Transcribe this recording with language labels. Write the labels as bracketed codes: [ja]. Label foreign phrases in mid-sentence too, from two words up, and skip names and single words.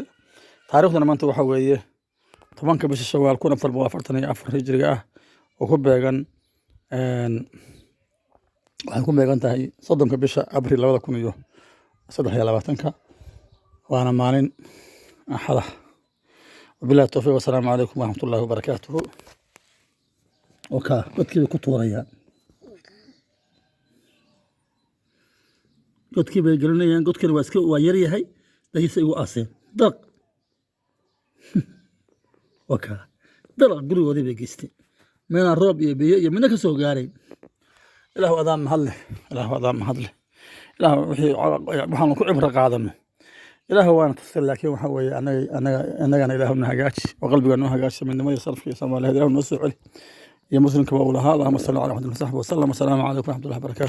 [so] taariikhdana maanta waxa weeye 10 bisha Shawaal 1444 hijriga ah, oo ku beegan waxay ku beegan tahay 30 bisha Abriil 2023. waana maalin axada. [ar] وبالله التوفيق، والسلام عليكم ورحمة الله وبركاته. [so] godkii bay ku tuurayaan, godkii bay gelinayaan. godkani waa yar yahay, dahiisa igu aaseen dalaq. dalaq gurigoodii bay geysteen, meelaan roob iyo biyo iyo midna ka soo gaarayn. ilaahu adaan mahad leh, ilaahu adaan mahad leh. ilaahu waxaanu ku cibro qaadano, ilaahu waana tusay. laakiin waxa weeye annagana ilaahu na hagaaji, oo qalbiga noo hagaaji, midnimada sharafka iyo Soomaaliyeed ilaahu noo soo celi, iyo muslimka waa u lahaa. [ar] اللهم صل على محمد وسلم. السلام عليكم ورحمة الله وبركاته.